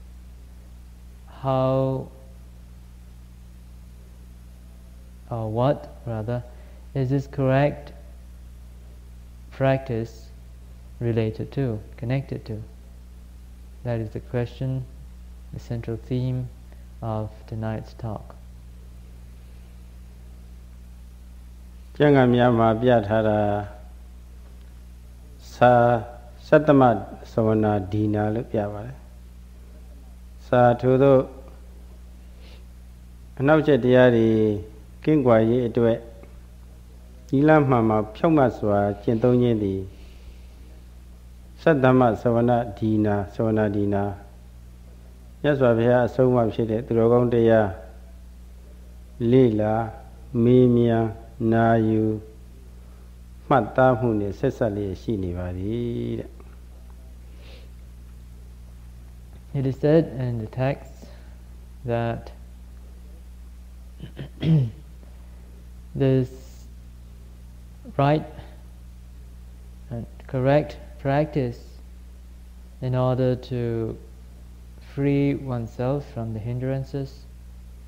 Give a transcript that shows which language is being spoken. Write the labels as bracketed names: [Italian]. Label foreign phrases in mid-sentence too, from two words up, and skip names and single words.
[English] What is this correct practice related to, connected to? That is the question, the central theme of tonight's talk. [Burmese] ကျမ်းဂန်များမှာပြထားတာစာသတ္တမသဝနာဒီနာလို့ပြပါတယ်စာထို့သော အနောက်ချက်တရားတွေကင်းကွာရေးအတွက်ဒီလမှန်မှာဖြောင့်မတ်စွာကျင့်သုံးခြင်းသည်သတ္တမသဝနာဒီနာမြတ်စွာဘုရားအဆုံးအမဖြစ်တဲ့သူတော်ကောင်းတရားလေ့လာမေးမြန်းနာယူမှတ်သားမှုနဲ့ဆက်ဆက်လျက်ရှိနေပါသည်တဲ့ [English] It is said in the text that this right and correct practice in order to free oneself from the hindrances